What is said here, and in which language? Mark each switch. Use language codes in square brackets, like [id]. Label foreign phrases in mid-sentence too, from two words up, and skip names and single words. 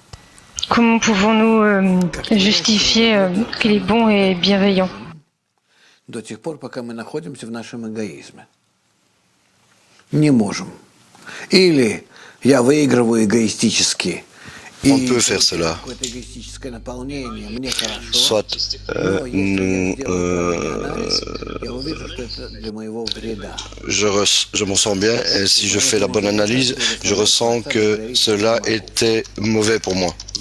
[fr] Comment pouvons-nous justifier qu'il est bon et bienveillant? [ru] до тех пор, пока мы находимся в нашем эгоизме. Не можем. Или я выигрываю эгоистически. [fr] On peut faire cela. Soit nous, je m'en sens bien et si je fais la bonne analyse, je ressens que cela était mauvais pour moi.